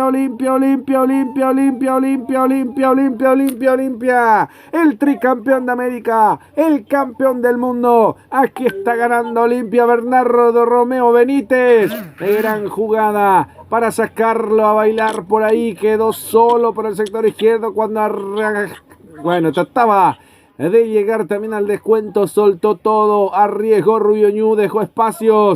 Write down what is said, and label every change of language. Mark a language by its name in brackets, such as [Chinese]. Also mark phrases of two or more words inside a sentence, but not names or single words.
[Spanish] Olimpia, Olimpia, Olimpia, Olimpia, Olimpia, Olimpia, Olimpia, Olimpia, Olimpia, el tricampeón de América, el campeón del mundo. Aquí está ganando Olimpia, Bernardo Romeo Benítez. Gran jugada para sacarlo a bailar por ahí, quedó solo por el sector izquierdo cuando trataba de llegar también al descuento, soltó todo, arriesgó Rubio Ñu, dejó espacios.